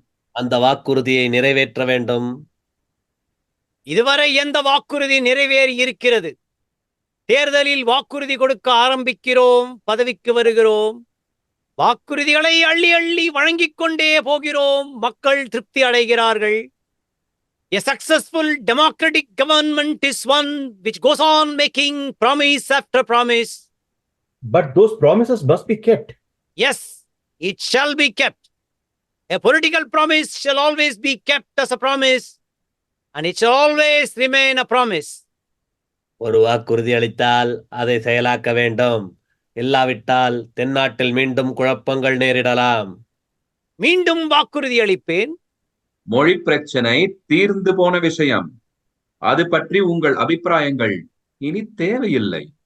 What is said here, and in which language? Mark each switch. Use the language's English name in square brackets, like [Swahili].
[Tamil] அந்த வாக்குறுதியை நிறைவேற்ற வேண்டும். இதுவரை எந்த வாக்குறுதி நிறைவேறி இருக்கிறது? தேர்தலில் வாக்குறுதி கொடுக்க ஆரம்பிக்கிறோம், பதவிக்கு வருகிறோம், வாக்குறுதிகளை அள்ளி அள்ளி வழங்கிக் கொண்டே போகிறோம், மக்கள் திருப்தி அடைகிறார்கள். [English] A successful democratic government is one which goes on making promise after promise. But those promises must be kept. Yes, it shall be kept. A political promise shall always be kept as a promise, and it shall always remain a promise. [Tamil] ஒரு வாக்குறுதி அளித்தால் அதை செயலாக்க வேண்டும். இல்லாவிட்டால் தென்னாட்டில் மீண்டும் குழப்பங்கள் நேரிடலாம். மீண்டும் வாக்குறுதி அளிப்பேன். மொழி பிரச்சனை தீர்ந்து போன விஷயம். அது பற்றி உங்கள் அபிப்பிராயங்கள் இனி தேவையில்லை.